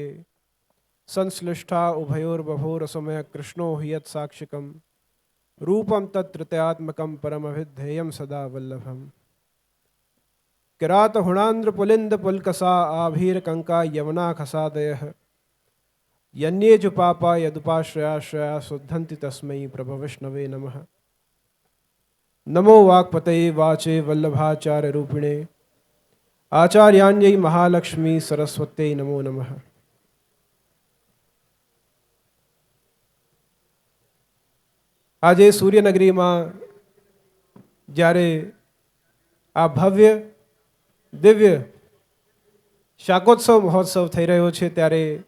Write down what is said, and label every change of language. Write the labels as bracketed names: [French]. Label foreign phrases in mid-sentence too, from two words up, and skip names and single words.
[Sanskrit] संश्लिष्टा उभयोर्बभोर समय कृष्णो हियत साक्षिकम रूपम तत्तृतीयात्मकम परमभिद्धेयम सदा वल्लभम किरात हुणांद्र पुलिंद पुलकसा आभीर कंका यमुना खसादयः यन्ये च पापा यदुपाश्रयाश्रया शुद्धन्ति तस्मै प्रभ विष्णवे नमः। नमो वाक्पतये वाचे वल्लभाचार्य रूपिणे आचार्याण्यै महालक्ष्मी सरस्वत्यै नमो नमः। [Gujarati] આજે સૂર્યનગરીમાં જ્યારે આ ભવ્ય દિવ્ય શાકોત્સવ મહોત્સવ થઈ રહ્યો છે ત્યારે